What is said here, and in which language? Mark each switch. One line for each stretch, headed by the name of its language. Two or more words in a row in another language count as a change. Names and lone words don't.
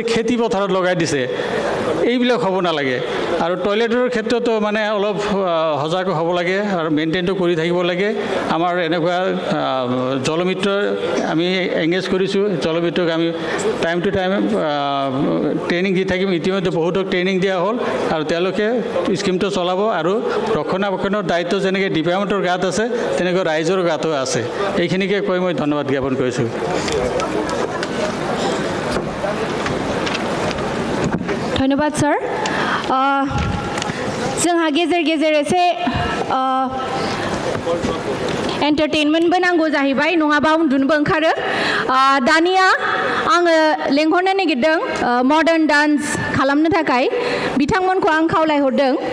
Assamese: খেতি পথাৰত লগাই দিছে এইবিলাক হ'ব নালাগে আৰু টয়লেটৰ ক্ষেত্ৰতো মানে অলপ সজাগ হ'ব লাগে আৰু মেইনটেইনটো কৰি থাকিব লাগে আমাৰ এনেকুৱা জলমিত্ৰ আমি এংগেজ কৰিছোঁ জলমিত্ৰক আমি
English: time to time
Assamese: ট্ৰেইনিং দি থাকিম ইতিমধ্যে বহুতক ট্ৰেইনিং দিয়া হ'ল আৰু তেওঁলোকে স্কিমটো চলাব আৰু ৰক্ষণাবেক্ষণৰ দায়িত্ব যেনেকৈ ডিপাৰ্টমেণ্টৰ গাত আছে তেনেকৈ ৰাইজৰ গাতো আছে এইখিনিকে কৈ মই ধন্যবাদ জ্ঞাপন কৰিছোঁ ধন্যবাদ স্যার
Bodo: जोंहा गेजेर गेजेर एसे एन्टारटेनमेन्टबो नांगौ जाहैबाय नङाबा उन्दुनोबो ओंखारो दानिया आङो लेंहरनो नागिरदों
English: modern dance
Bodo: खालामनो थाखाय बिथांमोनखौ आं खावलायहरदों